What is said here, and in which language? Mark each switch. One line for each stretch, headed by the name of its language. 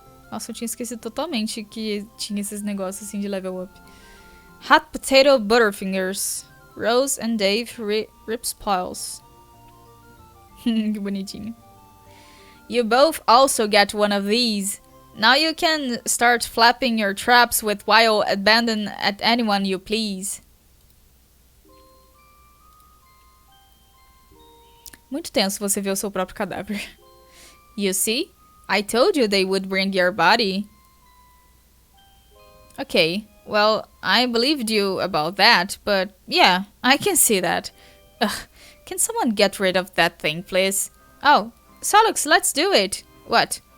Portuguese: Nossa, eu tinha esquecido totalmente que tinha esses negócios assim de level up.
English: Hot Potato Butterfingers. Rose and Dave rip spoils.
Portuguese: Que bonitinho.
English: You both also get one of these. Now you can start flapping your traps with while abandon at anyone you please.
Portuguese: Muito tenso você ver o seu próprio cadáver.
English: You see? I told you they would bring your body. Okay, well, I believed you about that, but yeah, I can see that. Ugh, can someone get rid of that thing, please? Oh, Solux, let's do it. What?